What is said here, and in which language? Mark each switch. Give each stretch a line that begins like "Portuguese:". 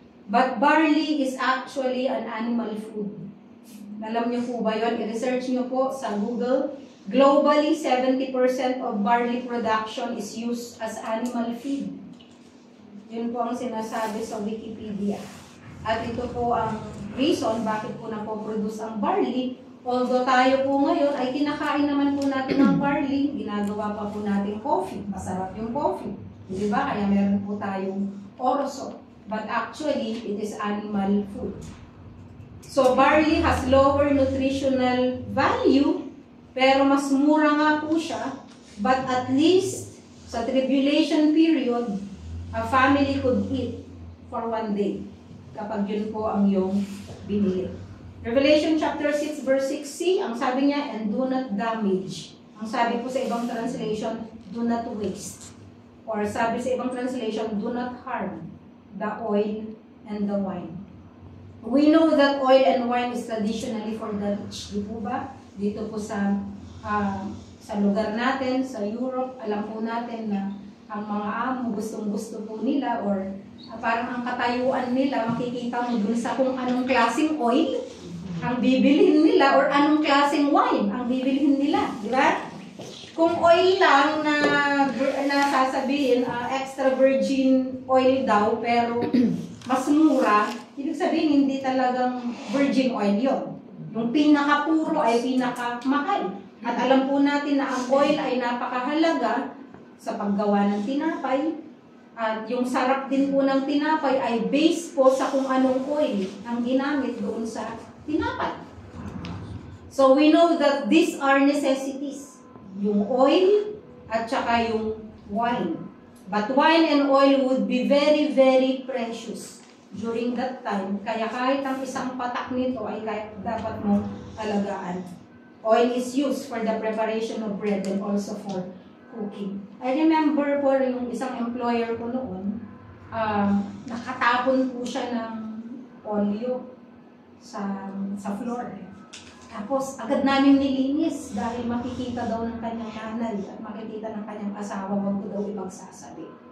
English: But barley is actually an animal food.
Filipino: Alam niyo po ba yun? I-research niyo po sa Google.
English: Globally, 70% of barley production is used as animal feed.
Filipino: Yun po ang sinasabi sa Wikipedia. At ito po ang reason bakit po napoproduce ang barley Although tayo po ngayon ay kinakain naman po natin ng barley, ginagawa pa po natin coffee. Masarap yung coffee. Di ba? Kaya meron po tayong orzo.
English: But actually, it is animal food. So, barley has lower nutritional value,
Filipino: pero mas mura nga po siya.
English: But at least, sa tribulation period, a family could eat for one day
Filipino: kapag yun po ang yung binili.
English: Revelation chapter 6 verse 6c,
Filipino: ang sabi niya,
English: and do not damage.
Filipino: Ang sabi po sa ibang translation,
English: do not waste.
Filipino: Or sabi sa ibang translation,
English: do not harm the oil and the wine. We know that oil and wine is traditionally for the rich.
Filipino: Di po ba? Dito po sa lugar natin, sa Europe, alam po natin na ang mga amo gustong-gusto po nila or parang ang katayuan nila, makikita mo dun sa kung anong klaseng oil ang bibilhin nila or anong klaseng wine ang bibilhin nila, di ba? Kung oil lang na sasabihin, extra virgin oil daw, pero mas mura, ibig sabihin hindi talagang virgin oil yon. Yung pinaka-puro ay pinaka-mahal. At alam po natin na ang oil ay napakahalaga sa paggawa ng tinapay. At yung sarap din po ng tinapay ay based po sa kung anong oil ang ginamit doon sa tinapay.
English: So we know that these are necessities.
Filipino: Yung oil at saka yung wine.
English: But wine and oil would be very, very precious during that time.
Filipino: Kaya kahit ang isang patak nito ay dapat mong alagaan.
English: Oil is used for the preparation of bread and also for cooking. I remember
Filipino: po yung isang employer ko noon, nakatapon po siya ng olyo sa floor. Tapos, agad namin nilinis dahil makikita daw ng kanyang nanay at makikita ng kanyang asawa, wag ko daw ipagsasabi.